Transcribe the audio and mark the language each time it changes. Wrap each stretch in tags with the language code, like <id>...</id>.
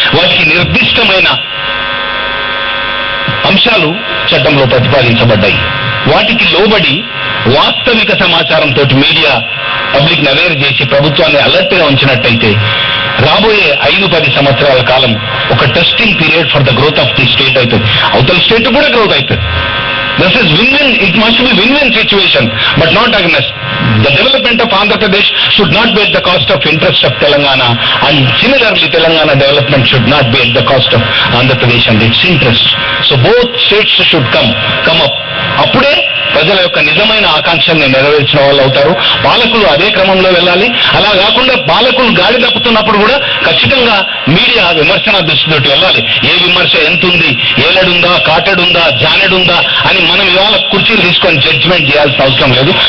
<te>వాటికి నిర్దిష్టమైన అంశాలు చట్టంలో ప్రతిపాదించబడ్డాయి. వాటికి లోబడి వాస్తవిక సమాచారంతో మీడియా పబ్లిక్ ని అవేర్ చేసి ప్రభుత్వాన్ని అలర్ట్ గా ఉంచినట్టయితే రాబోయే 5-10 సంవత్సరాల కాలం ఒక testing period</te> <en>for the growth of the state</en> <te>అవుతుంది. అవతల స్టేట్ కూడా గ్రోత్ అవుతుంది.</te> <en>This is win-win. It must be win-win situation, but not against. The development of Andhra Pradesh should not be at the cost of interest of Telangana, and similarly Telangana development should not be at the cost of Andhra Pradesh and its interest. So both states should come up.</en> <te>అప్పుడే ప్రజల యొక్క నిజమైన ఆకాంక్షల్ని నెరవేర్చిన వాళ్ళు అవుతారు. పాలకులు అదే క్రమంలో వెళ్ళాలి. అలా కాకుండా పాలకులు గాడి తప్పుతున్నప్పుడు కూడా ఖచ్చితంగా మీడియా విమర్శన దృష్టితోటి వెళ్ళాలి. ఏ విమర్శ ఎంతుంది, ఏలడుందా, కాటడుందా, జానెడుందా అని మనం ఇవాళ కుర్చీలు తీసుకొని జడ్జిమెంట్ చేయాల్సిన అవసరం లేదు.</te>